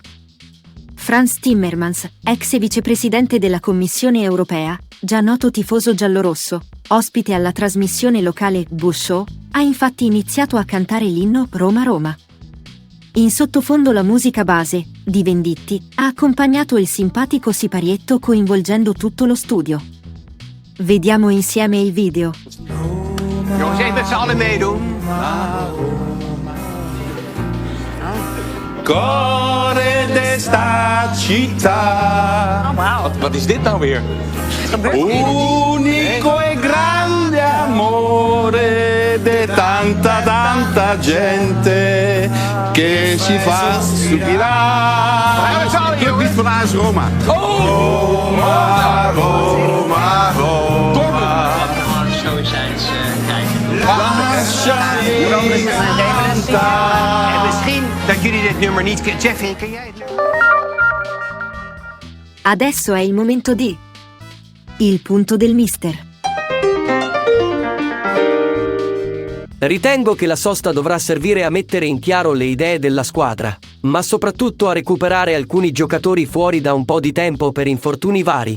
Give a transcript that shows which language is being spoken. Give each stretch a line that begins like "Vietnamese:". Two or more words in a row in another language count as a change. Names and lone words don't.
Italian: Franz Timmermans, ex vicepresidente della Commissione europea, già noto tifoso giallorosso, ospite alla trasmissione locale Bush Show, ha infatti iniziato a cantare l'inno Roma Roma. In sottofondo la musica base, di Venditti, ha accompagnato il simpatico siparietto coinvolgendo tutto lo studio. Vediamo insieme il video.
Dutch: Jongens, even met z'n allen meedoen.
Italian: Cuore d'esta città.
Dutch: Oh, wow. Wat is dit nou weer?
Italian: Unico e grande amore di tanta gente che si fa stupirare.
Dutch: Je bent van AS Roma.
Italian: Roma, Roma, Roma.
Dutch: Zo zijn ze. Kijk.
Italian: Lascia
Dutch: En misschien dat jullie dit nummer niet kennen. Jeffy, ken jij het nummer?
Italian: Adesso è il momento di Il punto del mister. Ritengo che la sosta dovrà servire a mettere in chiaro le idee della squadra, ma soprattutto a recuperare alcuni giocatori fuori da un po' di tempo per infortuni vari.